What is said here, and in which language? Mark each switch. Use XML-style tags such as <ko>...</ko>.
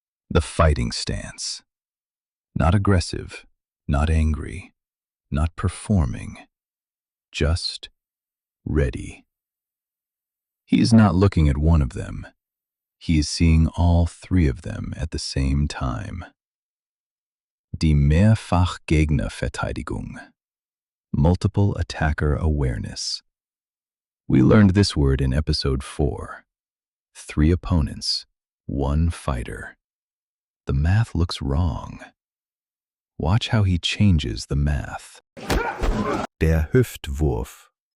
<en>The fighting stance. Not aggressive, not angry, not performing, just ready. He is not looking at one of them. He is seeing all 3 of them at the same time.</en> <de>Die Mehrfachgegnerverteidigung.</de> <en>Multiple attacker awareness. We learned this word in episode 4. 3 opponents, 1 fighter. The math looks wrong. Watch how he changes the math. Der Hüftwurf.</en>